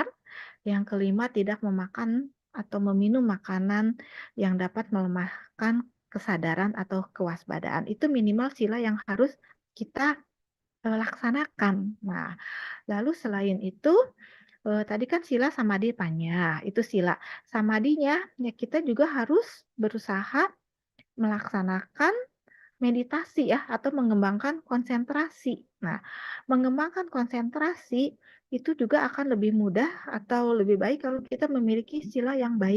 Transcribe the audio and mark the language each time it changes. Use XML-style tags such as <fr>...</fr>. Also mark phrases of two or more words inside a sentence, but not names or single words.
<id>Yang kelima, tidak memakan atau meminum makanan yang dapat melemahkan kesadaran atau kewaspadaan. Itu minimal sila yang harus kita laksanakan. Nah, lalu selain itu, tadi kan sila, samadhi, panya. Itu sila. Samadinya, ya kita juga harus berusaha melaksanakan meditasi ya atau mengembangkan konsentrasi. Nah, mengembangkan konsentrasi itu juga akan lebih mudah atau lebih baik kalau kita memiliki sila yang baik.</id>